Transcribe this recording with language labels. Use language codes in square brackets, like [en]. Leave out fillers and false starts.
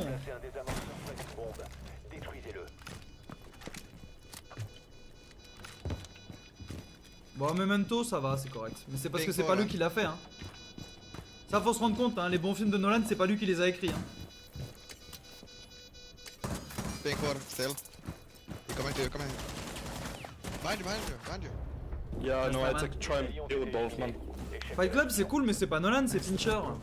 [fr] Placez un désamorceur près d'une bombe. Détruisez-le. Bon, Memento ça va, c'est correct. Mais c'est parce que c'est pas lui qui l'a fait. Hein. Ça faut se rendre compte, hein, les bons films de Nolan c'est pas lui qui les a écrits. Hein. [en] Pink water, still. You're coming to you, coming. Behind you, behind you, behind you. Yeah, I know, I had to try and deal with both, man. [fr] Fight Club c'est cool mais c'est pas Nolan, c'est Fincher.